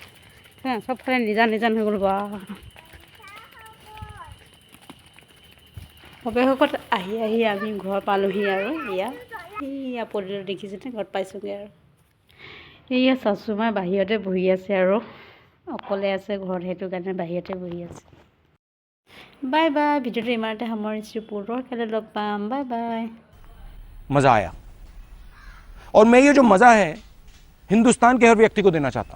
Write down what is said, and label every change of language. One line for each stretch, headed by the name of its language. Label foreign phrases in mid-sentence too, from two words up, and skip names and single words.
Assamese: চবফালে নিজান হৈ গ'ল। বা অৱশেষত আহি আমি ঘৰ পালোঁহি। আৰু এয়া পদূলিত দেখিছেনে? ঘৰত পাইছোঁগৈ। আৰু এয়া চাচুমাই বাহিৰতে বহি আছে, আৰু অকলে আছে ঘৰত, সেইটো কাৰণে বাহিৰতে বহি আছে।
English: bye bye,
Assamese: ভিডিঅ'টো ইমানতে সামৰিছোঁ। পুনৰ কাইলৈ লগ পাম।
English: bye bye.
Hindi: मजा आया और मैं ये जो मजा है हिंदुस्तान के हर व्यक्ति को देना चाहता हूं।